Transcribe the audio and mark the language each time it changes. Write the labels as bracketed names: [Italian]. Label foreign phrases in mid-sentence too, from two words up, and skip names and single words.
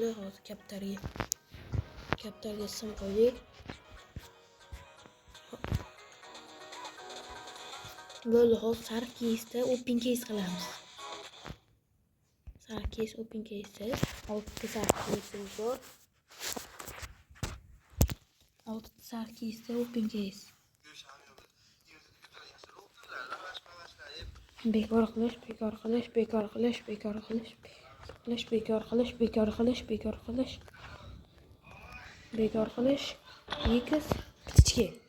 [Uzbek] Hozir kaptarga isim qo'ydik. Bo'ldi, hozir sariq keysda [English] open case [Uzbek] qilamiz. Sariq [English] case open case. [Uzbek] 6 sariq case'imiz bor. 6 sariq keysda [English] open case. [Uzbek] Bekor qilish. X kichik.